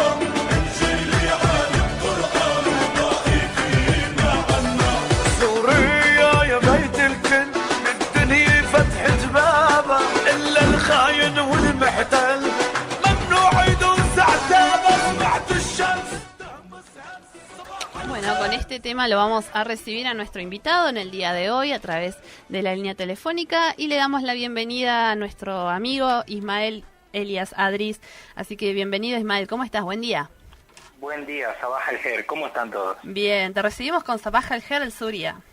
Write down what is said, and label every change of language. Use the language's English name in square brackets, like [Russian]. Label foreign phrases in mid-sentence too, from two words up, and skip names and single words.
[Arabic] انجيلي عن القرآن طائفي ما عنا. سوريا يا بيت الكل بالدنيا فتحت بابا. إلا الخاين والمحتل ممنوع يدوس عتابه. سمعت الشمس تهمس همس صباح. [Spanish] Bueno, con este tema lo vamos a recibir a nuestro invitado en el día de hoy a través de la línea telefónica y le damos la bienvenida a nuestro amigo Ismael Elias Adris. Así que bienvenido Ismael, ¿cómo estás? Buen día. Buen día, [Arabic] صباح الخير, [Spanish] ¿cómo están todos? Bien, te recibimos con [Arabic] صباح الخير [Spanish] el Suria.